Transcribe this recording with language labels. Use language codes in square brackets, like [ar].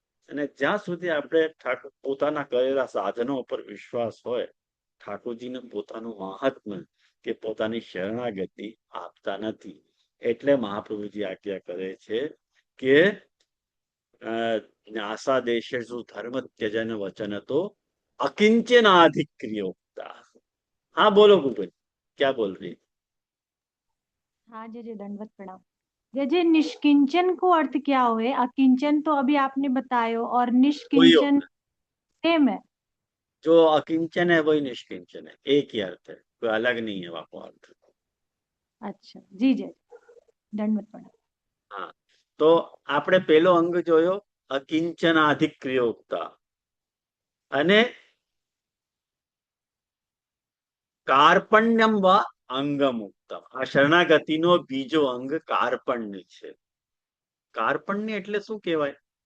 [gu] અને જ્યાં સુધી આપણે પોતાના કરેલા સાધનો ઉપર વિશ્વાસ હોય, ઠાકોરજીને પોતાનું મહાત્મ્ય કે પોતાની શરણાગતિ આપતા નથી. એટલે મહાપ્રભુજી આજ્ઞા કરે છે કે [sa] નાસા દેશેષુ ધર્મ ત્યજન વચન તો अकिंचनाधिक्रियोक्ता. [hi] हाँ बोलो गुगल, क्या बोल रही? हाँ जी जी, दंडवत प्रणाम। जे निष्किंचन को अर्थ क्या हुए? अकिंचन तो अभी आपने बतायो और निष्किंचन सेम है? जो अकिंचन है वही निष्किंचन है, एक ही अर्थ है, कोई अलग नहीं है वहां अर्थ. अच्छा जी जी, दंडवत प्रणाम. [gu] हाँ, तो આપણે પેલો અંગ જોયો અકિંચનાધિક્રિયોક્તા, અને [sa] કાર્પણ્યમ વા અંગમુક્તમ. [gu] આ શરણાગતિનો બીજો અંગ કાર્પણ્ય છે. કાર્પણ્ય એટલે શું કહેવાય?